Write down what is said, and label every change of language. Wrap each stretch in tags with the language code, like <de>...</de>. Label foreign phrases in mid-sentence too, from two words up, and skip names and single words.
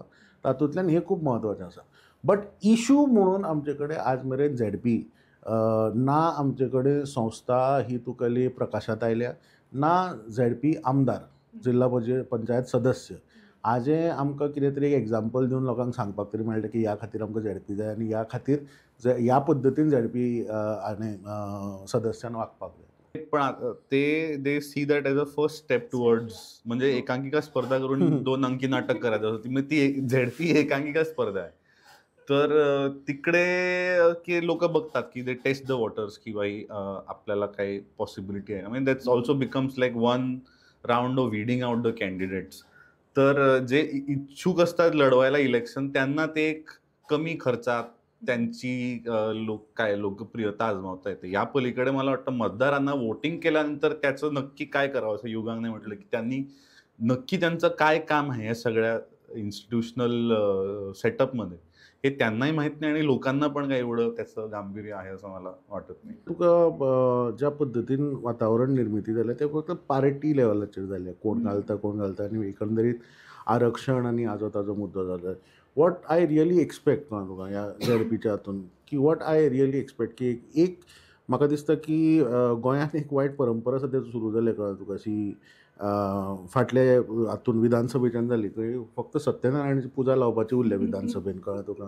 <kok>तातूंतल्यान हें खूब म्हत्वाचें आसा.</kok> <en>but issue</en> <kok>म्हणून आमचे कडेन आज मेरेन झेडपी ना आमचे कडेन संस्था ही तुगेली प्रकाशांत आयल्या, ना झेडपी आमदार, जिल्हा पंचायत सदस्य हाजें आमकां कितें तरी एग्जाम्पल दिवन लोकांक सांगपाक तरी मेळटा की ह्या खातीर आमकां झेडपी जाय आनी ह्या खातीर ह्या पद्दतीन झेडपी सदस्यान वागपाक जाय.</kok> <en>पण they see that as a first step towards,</en> <mr>म्हणजे एकांकिका स्पर्धा करून 2 अंकी नाटक करायचं होतं, ती झेडपी एकांकिका स्पर्धा आहे. तर तिकडे की लोक बघतात की</mr> <en>they test the waters</en> <mr>की बाई आपल्याला काही पॉसिबिलिटी आहे.</mr> <en>I mean that's also becomes like one round of weeding out the candidates.</en> <mr>तर जे इच्छुक असतात लढवायला इलेक्शन त्यांना ते एक कमी खर्चात त्यांची लोकप्रियता आजमावता येते. या पलीकडे मला वाटतं मतदारांना वोटिंग केल्यानंतर त्याचं नक्की काय करावं, असं युगांगने म्हटलं की त्यांनी नक्की त्यांचं काय काम आहे या सगळ्या इन्स्टिट्यूशनल सेटअपमध्ये हे त्यांनाही माहीत नाही आणि लोकांना पण काही एवढं त्याचं गांभीर्य आहे असं मला वाटत नाही.</mr> <kok>तुका ज्या पद्दतीन वातावरण निर्मिती जालें तें फक्त पार्टी लेवलाचेर जालें, कोण घालता आनी एकंदरीत आरक्षण आनी हाजो ताजो मुद्दो जालो.</kok> <en>what I really expect</en> <kok>कळ्ळें तुका ह्या झेडपीच्या हातून, की</kok> <en>what I really expect</en> <kok>की एक म्हाका दिसता की गोंयांत एक वायट परंपरा सद्या सुरू जाल्या, कळ्ळें तुका, अशी फाटल्या हातून विधानसभेच्यान जाली थंय फक्त सत्यनारायणाची पुजा लावपाची उरल्या विधानसभेन, कळ्ळें तुका.</kok>